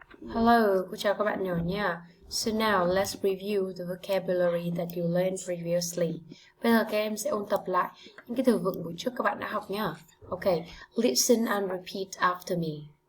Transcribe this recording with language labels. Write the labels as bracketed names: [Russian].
[Vietnamese] Hello, cô chào các bạn nhỏ nha. [English] So now let's review the vocabulary that you learned previously. [Vietnamese] Bây giờ các em sẽ ôn tập lại những cái từ vựng buổi trước các bạn đã học nhá. [English] Okay, listen and repeat after me.